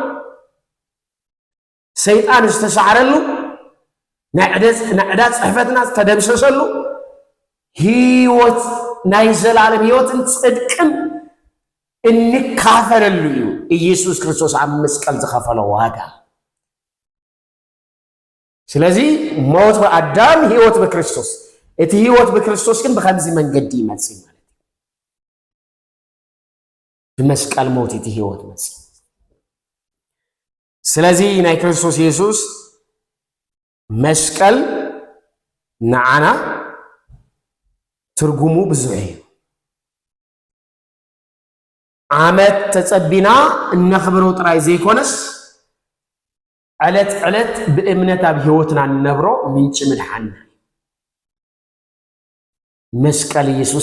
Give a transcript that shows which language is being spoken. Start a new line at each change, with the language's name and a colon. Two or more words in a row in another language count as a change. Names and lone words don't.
Tigrinya: ሰይጣን ዝተሰዓረሉ ናዕዳ ጽሕፈትና ዝተደምሰሰሉ ህይወት ናይ ዘላለም ህይወትን ጽድቅን እንካፈለሉ እዩ ኢየሱስ ክርስቶስ ኣብ መስቀል ዝኸፈለ ዋጋ
Amharic: ስለዚህ ሞት በአዳም ህይወት በክርስቶስ
Tigrinya: እቲ ህይወት በክርስቶስ ግን በከምዚ መንገድ ይመጽ ማለት በመስቀል ሞት እቲ ህይወት መጽ ስለዚህ ናይ ክርስቶስ ኢየሱስ መስቀል ንዓና ትርጉሙ ብዙሕ እዩ ዓመት ተጸቢና እነኽብሮ ጥራይ ዘይኮነስ ዕለት ብእምነት ኣብ ህይወትና እንነብሮ ምንጭ ምድሓን መስቀል ኢየሱስ